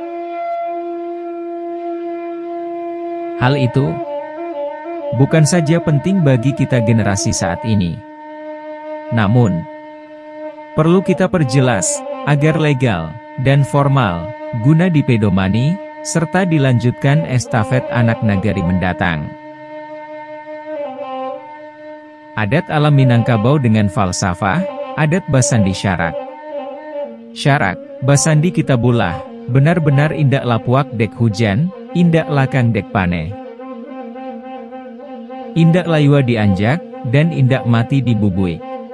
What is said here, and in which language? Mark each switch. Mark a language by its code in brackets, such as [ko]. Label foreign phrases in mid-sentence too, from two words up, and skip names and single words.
[id] Hal itu bukan saja penting bagi kita generasi saat ini, namun perlu kita perjelas agar legal dan formal guna dipedomani serta dilanjutkan estafet anak nagari mendatang. Adat alam Minangkabau dengan falsafah adat Basandi Syarak. [min] Syarak Basandi Kitabullah, benar-benar indak lapuak dek hujan, indak lakang dek pane. Indak layua dianjak, dan indak mati dibubui.